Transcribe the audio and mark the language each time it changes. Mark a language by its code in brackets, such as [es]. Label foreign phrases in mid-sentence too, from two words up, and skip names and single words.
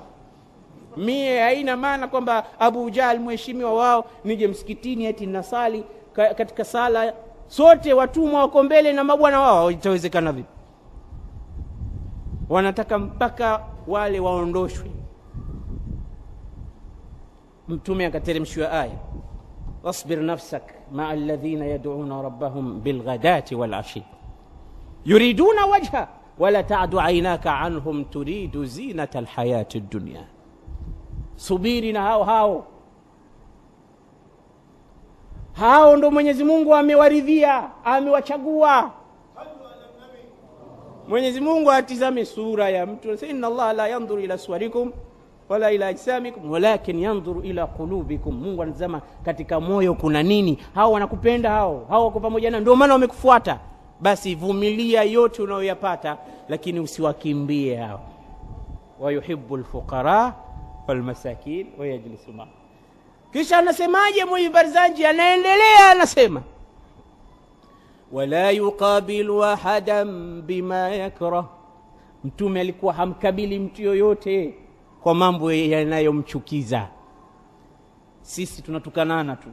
[sw] Mie haina maana kwamba Abu Jahl mheshimiwa wao nije msikitini eti nasali katika sala sote watumwa wako mbele na mabwana wao, itawezekana vipi? Wanataka mpaka wale waondoshwe. Mtume akateremshwa aya, [ar] واصبر نفسك مع الذين يدعون ربهم بالغداة والعشي يريدون وجهه ولا تعد عيناك عنهم تريد زينة الحياة الدنيا. [sw] Subiri na hao ndo Mwenyezi Mungu amewaridhia, amewachagua. Mwenyezi Mungu atizame sura ya mtu, [ar] إن الله لا ينظر إلى صوركم ولا إلى أجسامكم ولكن ينظر إلى قلوبكم. [sw] Mungu anazama katika moyo kuna nini. Hao wanakupenda, hao wako pamoja na ndio maana wamekufuata. Basi vumilia yote unayoyapata, lakini usiwakimbie hao. [ar] ويحب الفقراء والمساكين ويجلس مع. [sw] Kisha anasemaje Muhyiddin Barzanji? Anaendelea anasema [ar] ولا يقابل أحدا بما يكره. [sw] Mtume alikuwa hamkabili mtu yoyote kwa mambo yanayomchukiza. Sisi tunatukanana tu.